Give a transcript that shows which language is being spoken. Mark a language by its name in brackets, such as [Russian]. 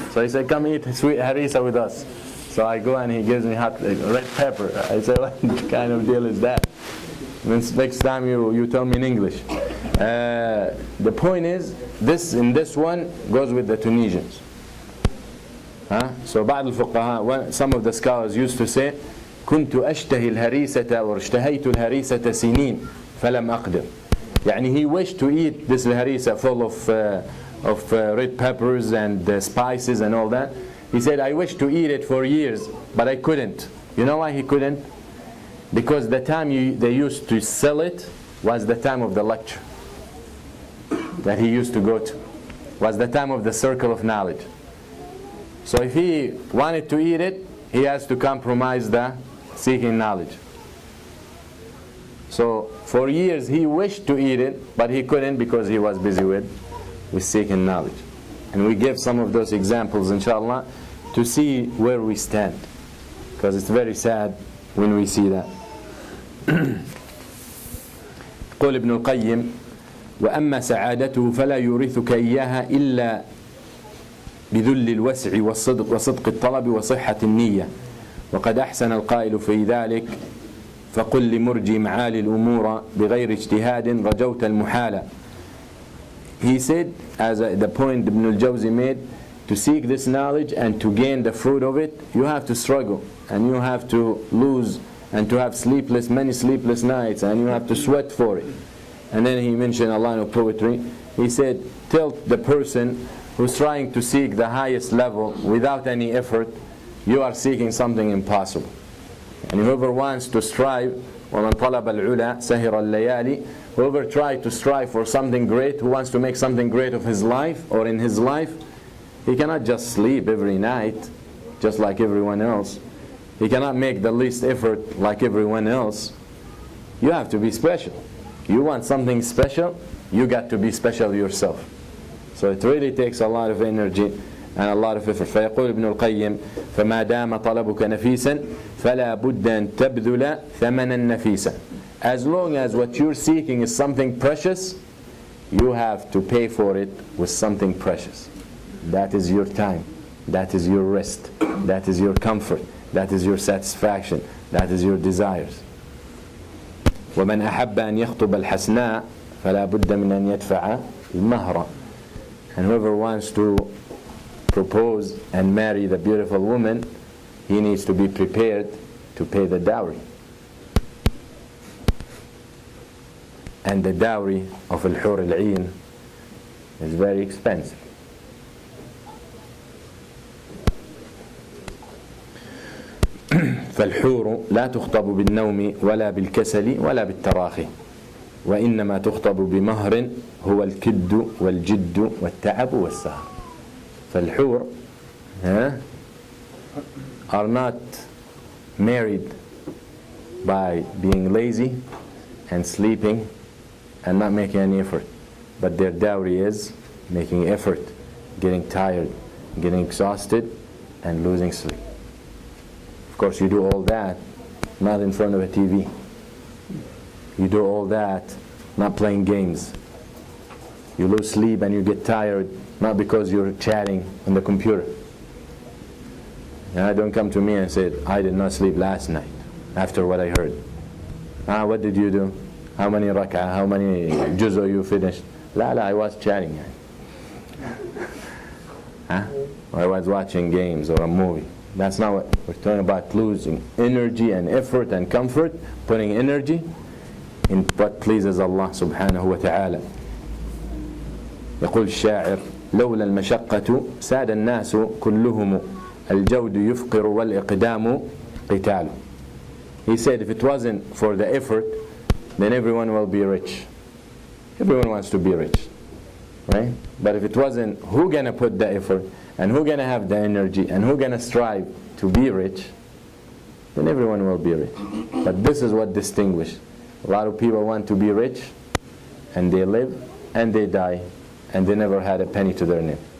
[English] So he said, come eat sweet harissa with us. So I go and he gives me hot red pepper. I said, what kind of deal is that? Next time you tell me in English. The point is, in this one goes with the Tunisians. [Arabic] So بعض الفقهاء, [English] some of the scholars used to say, [Arabic] كنت أشتهي الهريسة أو اشتهيت الهريسة سنين فلم أقدر. يعني [English] he wished to eat this harissa full of red peppers and spices and all that. He said, I wished to eat it for years, but I couldn't. You know why he couldn't? Because the time they used to sell it was the time of the lecture that he used to go to. Was the time of the circle of knowledge. So if he wanted to eat it, he has to compromise the seeking knowledge. So for years he wished to eat it, but he couldn't because he was busy with seeking knowledge. And we give some of those examples, inshallah, to see where we stand. Because it's very sad when we see that. [Arabic] قول ابن القيم وأما سعادته فلا يورثك إياها إلا بذل الوسع وصدق الطلب وصحة النية وقد أحسن القائل في ذلك فقل لمرجي معالي الأمور بغير اجتهاد رجوت المحالة. [English] He said, as the point Ibn al-Jawzi made, to seek this knowledge and to gain the fruit of it, you have to struggle and you have to lose and to have many sleepless nights, and you have to sweat for it. And then he mentioned a line of poetry. He said, tell the person who's trying to seek the highest level without any effort, you are seeking something impossible. And whoever wants to strive, [Arabic] وَمَنْ طَلَبَ الْعُلَى سَهِرَ اللَّيَالِ, [English] whoever tries to strive for something great, who wants to make something great of his life or in his life, he cannot just sleep every night just like everyone else. He cannot make the least effort like everyone else. You have to be special. You want something special, you got to be special yourself. So it really takes a lot of energy and a lot of effort. [Arabic] فيقول ابن القيم فما دام طلبك نفيسا فلا بد أن تبذل ثمنا نفيسا. [English] As long as what you're seeking is something precious, you have to pay for it with something precious. That is your time, that is your rest, that is your comfort, that is your satisfaction, that is your desires. [Arabic] ومن أحب أن يخطب الحسناء فلا بد من أن يدفع المهر. [English] And whoever wants to propose and marry the beautiful woman, he needs to be prepared to pay the dowry. And the dowry of al-hur al-'ain is very expensive. [Arabic] فالحور لا تخطب بالنوم ولا بالكسل ولا بالتراخي وإنما تخطب بمهر هو الكد والجد والتعب والسهر. [English] فالحور are not married by being lazy and sleeping and not making any effort, but their dowry is making effort, getting tired, getting exhausted, and losing sleep. Of course, you do all that not in front of a TV. You do all that not playing games. You lose sleep and you get tired not because you're chatting on the computer. And don't come to me and say, I did not sleep last night after what I heard. What did you do? How many rak'ah, how many juzo you finished? La, I was chatting. Or I was watching games or a movie. That's not what we're talking about. Losing energy and effort and comfort, putting energy in what pleases Allah subhanahu wa ta'ala. [Arabic] يقول الشاعر لولا المشقة ساد الناس كلهم الجود يفقر والإقدام قتال. [English] He said if it wasn't for the effort, then everyone will be rich. Everyone wants to be rich, right? But if it wasn't, who gonna put the effort and who gonna have the energy and who gonna strive to be rich? then everyone will be rich. But this is what distinguishes. A lot of people want to be rich, and they live, and they die, and they never had a penny to their name.